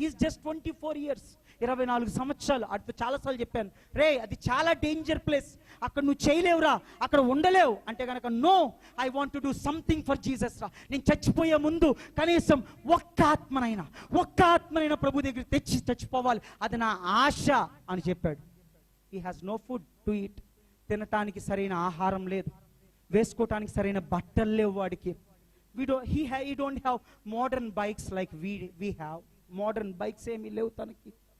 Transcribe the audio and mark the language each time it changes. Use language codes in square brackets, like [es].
[en] he is just 24 years, [te] 24 సంవత్సరాలు. అటు చాలాసార్లు చెప్పాను, రే అది చాలా డేంజర్ ప్లేస్, అక్కడ నువ్వు చేయలేవురా, అక్కడ ఉండలేవు అంటే కనుక [en] No, I want to do something for Jesus రా. [te] నేను చచ్చిపోయే ముందు కనీసం ఒక్క ఆత్మనైనా ప్రభు దగ్గర చచ్చిపోవాలి, అది నా ఆశ అని చెప్పాడు. [en] He has no food to eat. [te] తినటానికి సరైన ఆహారం లేదు, వేసుకోవటానికి సరైన బట్టలు లేవు వాడికి. [en] He don't have modern bikes like we have. Modern bikes [te] ఏమీ లేవు తనకి.